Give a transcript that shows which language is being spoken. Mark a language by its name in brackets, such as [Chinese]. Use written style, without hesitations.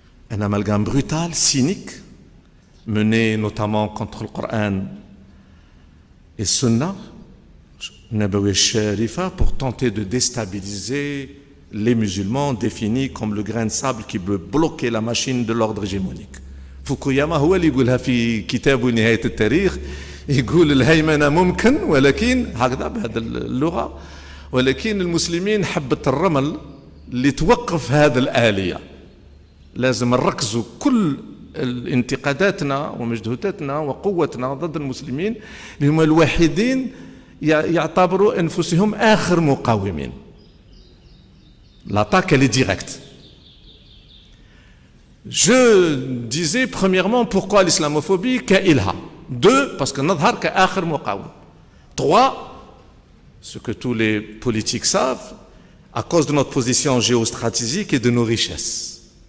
[French] Un amalgame brutal, cynique, mené notamment contre le Coran et Sunna, Nabawi Sharifa, pour tenter de déstabiliser les musulmans définis comme le grain de sable qui peut bloquer la machine de l'ordre hégémonique. [Arabic] Fukuyama هو اللي يقولها في كتابه نهاية التاريخ، يقول الهيمنة ممكن ولكن هكذا بهذه اللغة، ولكن المسلمين حبة الرمل اللي توقف هذه الآلية. لازم نركزوا كل انتقاداتنا ومجهوداتنا وقوتنا ضد المسلمين اللي هم الوحيدين يعتبروا أنفسهم آخر مقاومين. [French] L'attaque, elle est directe. Je disais premièrement pourquoi l'islamophobie [Arabic] كإلها. [French] Deux, parce que [Arabic] نظهر كآخر مقاوم. [French] Trois, ce que tous les politiques savent, à cause de notre position géostratégique et de nos richesses.